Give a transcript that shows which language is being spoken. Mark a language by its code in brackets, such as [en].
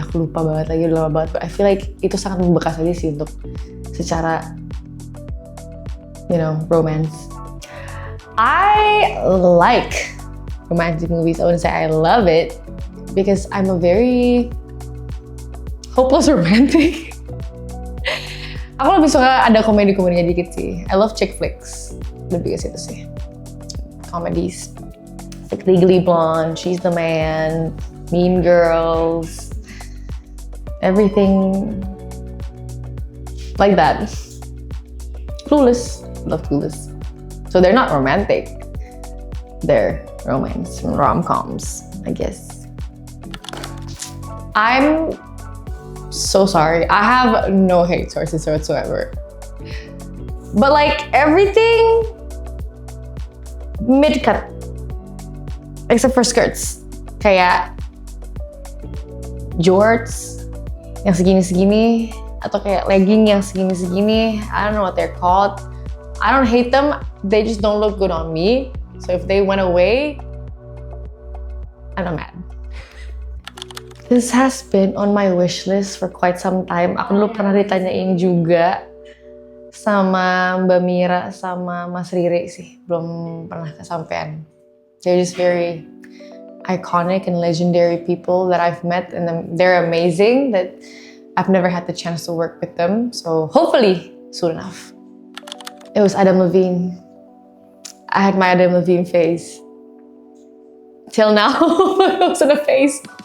[id] Aku lupa banget lagi, udah lama banget. [en] But I feel like [id] itu sangat membekas aja sih untuk secara, romance. [en] I like romantic movies. I wouldn't say I love it because I'm a very hopeless romantic. [id] Aku lebih suka ada komedi-komedinya dikit sih. [en] I love chick flicks. [id] Lebih ke situ sih. [en] Comedies. Like Legally Blonde, She's the Man, Mean Girls. Everything like that. Clueless. Love Clueless. So they're not romantic. They're romance, rom-coms, I guess. I'm so sorry. I have no hate sources whatsoever. But like everything mid-cut. Except for skirts. Kayak jorts, [id] yang segini-segini, atau kayak legging yang segini-segini. [en] I don't know what they're called. I don't hate them, they just don't look good on me. So if they went away, I'm mad. This has been on my wish list for quite some time. [id] Aku dulu pernah ditanyain juga sama Mbak Mira sama Mas Riri sih, belum pernah kesampean. [en] They're just very iconic and legendary people that I've met, and they're amazing that I've never had the chance to work with them. So hopefully soon enough. It was Adam Levine. I had my Adam Levine phase. Till now, it wasn't a phase.